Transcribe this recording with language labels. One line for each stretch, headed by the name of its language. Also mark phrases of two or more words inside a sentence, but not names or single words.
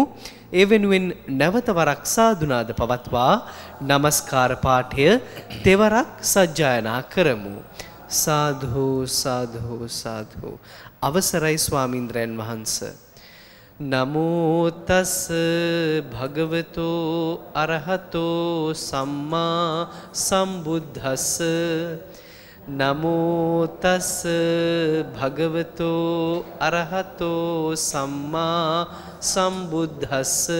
Sinhala: ඒ වෙනුවෙන් නැවත වරක් සාදුනාද පවත්වා নমස්කාර පාඨය තෙවරක් සජ්ජායනා කරමු. සාදු සාදු සාදු. අවසරයි ස්වාමීන්ද්‍රයන් වහන්සේ.
Pali: නමෝ තස් භගවතෝ අරහතෝ සම්මා සම්බුද්දස්ස. නමෝ තස් භගවතෝ අරහතෝ සම්මා සම්බුද්දස්ස.